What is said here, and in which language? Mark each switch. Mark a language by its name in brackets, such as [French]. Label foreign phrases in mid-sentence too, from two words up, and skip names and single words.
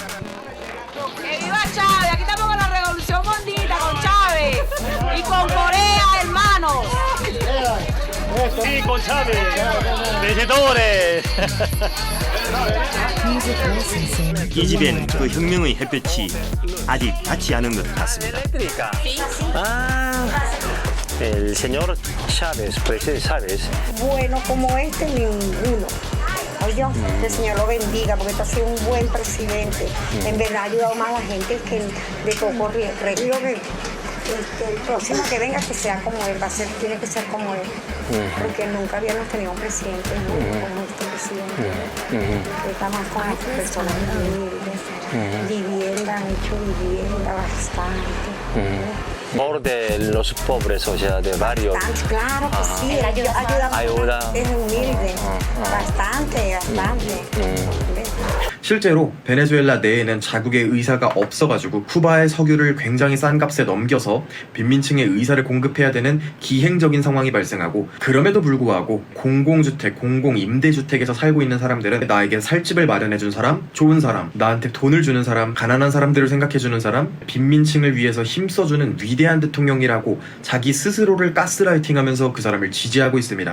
[Korean] 이 집엔 그 혁명의 햇볕이 아직 닿지 않은 것 같습니다. [Spanish] El señor Chávez, presidente Chávez. Bueno como este ninguno. Oye, que el Señor lo bendiga porque este ha sido un buen presidente. En verdad ha ayudado más a la gente que de Coco Río. El próximo que venga que sea como él, tiene que ser como él. Porque nunca habíamos tenido un presidente como este presidente. Está más con las personas humildes. Vivienda, han hecho vivienda bastante. Por de los pobres, o sea, de varios. Claro que sí, ayuda a es humilde, bastante. [Korean] 실제로 베네수엘라 내에는 자국의 의사가 없어가지고 쿠바의 석유를 굉장히 싼 값에 넘겨서 빈민층의 의사를 공급해야 되는 기행적인 상황이 발생하고, 그럼에도 불구하고 공공주택, 공공임대주택에서 살고 있는 사람들은 나에게 살집을 마련해준 사람, 좋은 사람, 나한테 돈을 주는 사람, 가난한 사람들을 생각해주는 사람, 빈민층을 위해서 힘써주는 위대한 대통령이라고 자기 스스로를 가스라이팅하면서 그 사람을 지지하고 있습니다.